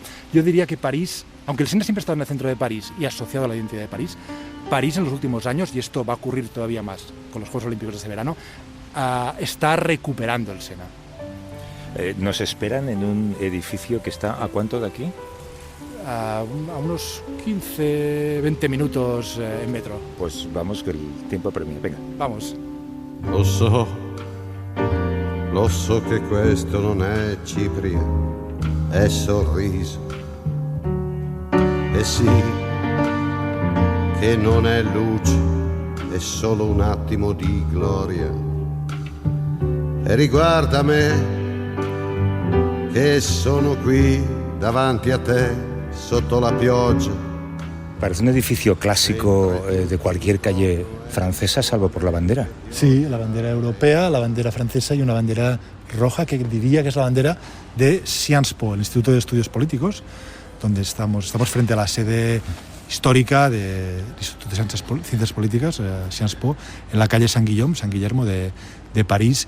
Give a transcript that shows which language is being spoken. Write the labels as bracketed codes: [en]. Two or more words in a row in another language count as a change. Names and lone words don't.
[es] Yo diría que París, aunque el Sena siempre ha estado en el centro de París y asociado a la identidad de París en los últimos años, y esto va a ocurrir todavía más con los Juegos Olímpicos de este verano, está recuperando el Sena. Nos esperan en un edificio que está ¿a cuánto de aquí? A unos 15-20 minutos en metro. Pues vamos, que el tiempo apremia. Venga. Vamos. [it] Lo so che questo non è Cipria, è Sorriso. E sì, che non è luce, è solo un attimo di gloria. E riguarda me, che sono qui davanti a te, sotto la pioggia. [es] Parece un edificio clásico de cualquier calle francesa, salvo por la bandera. Sí, la bandera europea, la bandera francesa y una bandera roja que diría que es la bandera de Sciences Po, el Instituto de Estudios Políticos, donde estamos frente a la sede histórica del Instituto de Ciencias Políticas, Sciences Po, en la calle San Guillermo de París.